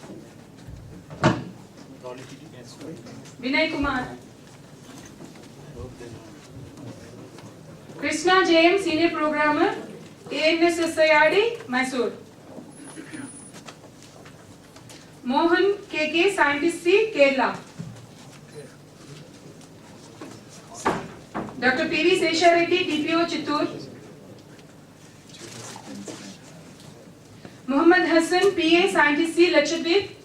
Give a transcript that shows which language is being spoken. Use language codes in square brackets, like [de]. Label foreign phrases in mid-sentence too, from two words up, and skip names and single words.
[en] Vinay Kumar. Krishna JM, Senior Programmer, ANSSIRD, Mysore. Mohan KK, Scientist C, Kerala. Dr. PV Seshareddy, DPO, Chittoor. Muhammad Hassan, PA, Scientist C, Lakshadweep.